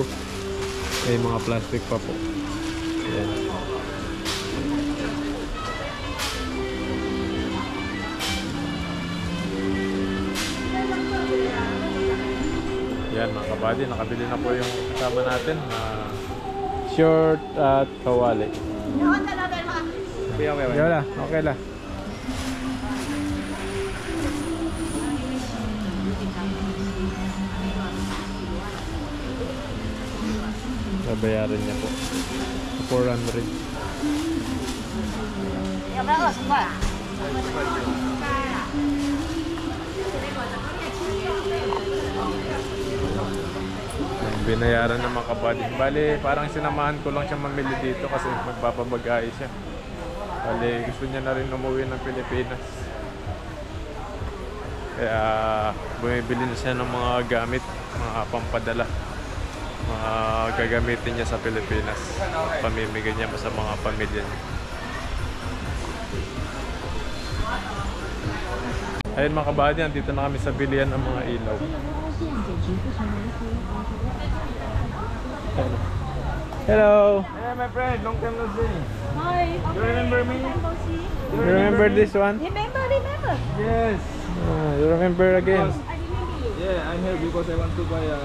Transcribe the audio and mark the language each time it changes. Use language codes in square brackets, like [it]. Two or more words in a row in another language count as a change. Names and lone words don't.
[tl] Ay mga plastic pa po. Ayan. Yan mga kabady, nakabili na po yung kasama natin na short at kawali. [zh] 你要在那边吗？ [en] Okay, okay, okay. [tl] Yan na, okay lang. Babayaran niya po. 400. [zh] 要不要20块啊？ [tl] Binayaran ng mga kabady. Bali, parang sinamahan ko lang siya mamili dito kasi magpapabagay siya. Bali, gusto niya na rin umuwi ng Pilipinas. Kaya bumibili na siya ng mga gamit, mga pampadala. Mga gagamitin niya sa Pilipinas. Pamimigay niya sa mga pamilya niya. Ayun mga kabady, dito na kami sa bilihan ng mga ilaw. [en] Hello. Hey, my friend, long time no see. Hi. You remember me? You remember this one? Remember. Yes. You remember again? I remember you. Yeah, I'm here because I want to buy a